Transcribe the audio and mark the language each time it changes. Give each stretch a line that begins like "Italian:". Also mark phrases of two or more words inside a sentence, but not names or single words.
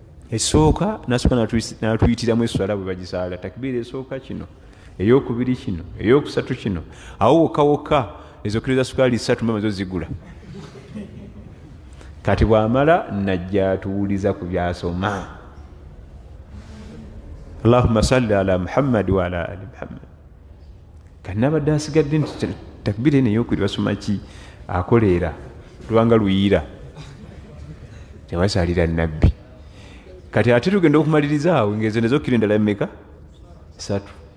Ganda: Esooka, n'asooka n'atuyis-, n'atuyitiramu esswala bwe bagisaala. Takbiira esooka kino, ey'okubiri kino, ey'okusatu kino. Awo wokka wokka, ezo kiro za sukaali ssatu mba maze ozigula. Kati bw'amala, najja atuwuliza ku by'asoma.
Arabic: "اللهم صل على محمد وعلى آل محمد."
Ganda: Kati n'abadde asigadde nti, "Ta-, takbiira eno ey'okubiri basoma ki? Akoleera, lubanga luyiira." Tebasaalira Nabbi. Kati ate tugenda okumaliriza awo, ng'ezo nezo kiro endala mmeka? Ssatu.